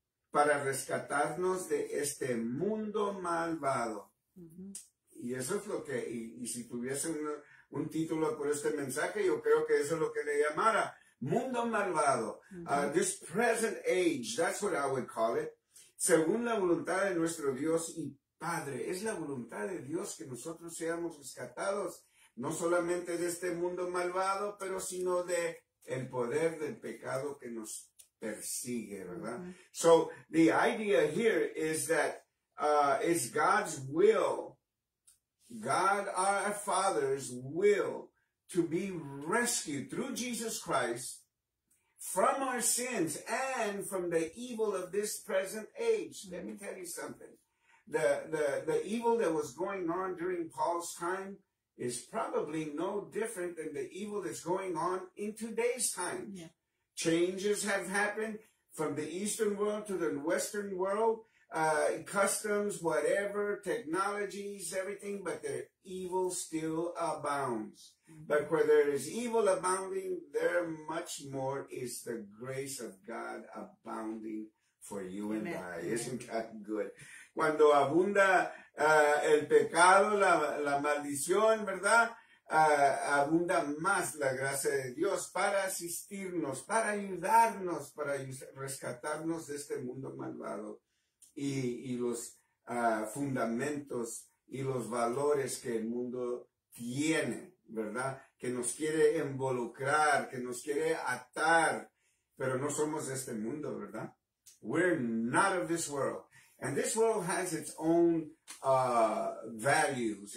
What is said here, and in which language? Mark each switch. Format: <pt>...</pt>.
<es>Para rescatarnos de este mundo malvado. Y eso es lo que, y si tuviese un título por este mensaje, yo creo que eso es lo que le llamara, mundo malvado.</es> <en>This present age, that's what I would call it.</en> <es>Según la voluntad de nuestro Dios y Padre. Es la voluntad de Dios que nosotros seamos rescatados, no solamente de este mundo malvado, pero sino de el poder del pecado que nos persigue, ¿verdad?</es> <en>So, the idea here is that it's God's will, God our Father's will, to be rescued through Jesus Christ from our sins and from the evil of this present age. Let me tell you something. The evil that was going on during Paul's time is probably no different than the evil that's going on in today's time. Yeah. Changes have happened from the Eastern world to the Western world, customs, whatever, technologies, everything, but the evil still abounds. But where there is evil abounding, there much more is the grace of God abounding for you and I. Isn't that good?</en> <es>Cuando abunda el pecado, la maldición, ¿verdad? Abunda más la gracia de Dios para asistirnos, para ayudarnos, para rescatarnos de este mundo malvado y los fundamentos y los valores que el mundo tiene, ¿verdad? Que nos quiere involucrar, que nos quiere atar, pero no somos de este mundo, ¿verdad?</es> <en>We're not of this world. And this world has its own values.</en>